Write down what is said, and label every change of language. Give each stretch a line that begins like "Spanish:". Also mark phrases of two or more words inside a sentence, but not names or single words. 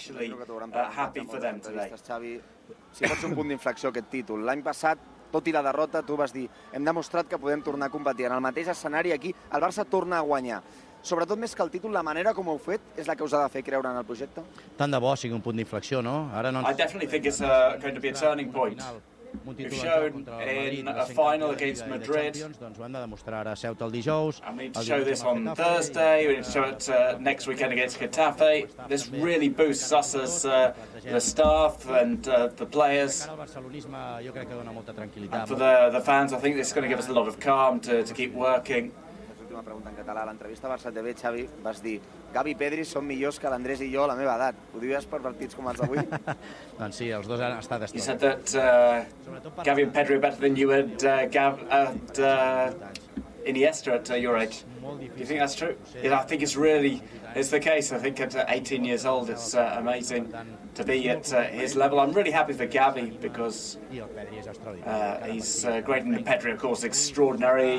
Catalan: Xavi, si pot ser un punt d'inflexió aquest títol. L'any passat, tot i la derrota, tu vas dir hem demostrat que podem tornar a competir. En el mateix escenari aquí, el Barça torna a guanyar. Sobretot més que el títol, la manera com ho heu fet és la que us ha de fer creure en el projecte? Tant de bo sigui un punt d'inflexió, no? Ara no ens...
English: I definitely think it's going to be a turning point. We've shown in a final against Madrid,
Catalan: doncs ho hem de demostrar ara a Ceuta el dijous.
English: and we need to show this on Thursday, we need to show it next weekend against Getafe. This really boosts us as the staff and the players.
Catalan: El barcelonisme jo crec que dona molta tranquil·litat.
English: And for the fans, I think this is going to give us a lot of calm to keep working.
Catalan: última pregunta en català. A l'entrevista a Barça TV, Xavi, vas dir Gavi i Pedri són millors que l'Andrés i jo a la meva edat. Ho dius per partits com els d'avui? Doncs sí, els dos han estat
English: You said that Gavi and Pedri are better than you and Iniesta at your age. Do you think that's true? Yeah, I think it's the case. I think at 18 years old, it's amazing to be at his level. I'm really happy for Gavi because he's great, and Pedri, of course, extraordinary.